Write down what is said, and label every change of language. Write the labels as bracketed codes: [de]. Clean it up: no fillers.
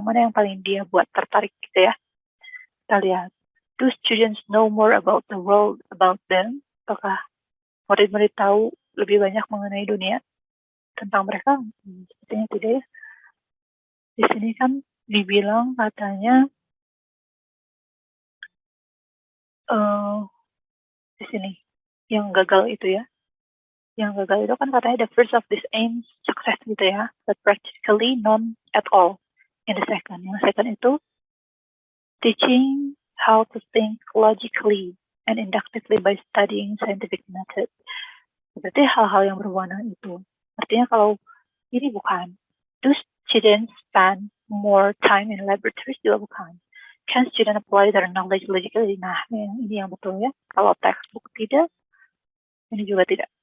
[id] Yang mana yang paling dia buat tertarik gitu ya. Kita lihat. [en] Do students know more about the world about them? [id] Apakah murid-murid tahu lebih banyak mengenai dunia tentang mereka? Sepertinya tidak ya. Di sini kan dibilang katanya di sini yang gagal itu ya. Yang gagal itu kan katanya [en] the first of these aims success [id] gitu ya, [en] but practically none at all in the second. Yang second itu teaching how to think logically and inductively by studying scientific method. [id] Berarti hal-hal yang berwarna itu. Artinya kalau ini bukan. [en] Do students spend more time in laboratories? [id] Juga bukan. [en] Can students apply their knowledge logically? [id] Nah, ini yang betul ya. Kalau textbook tidak, ini juga tidak.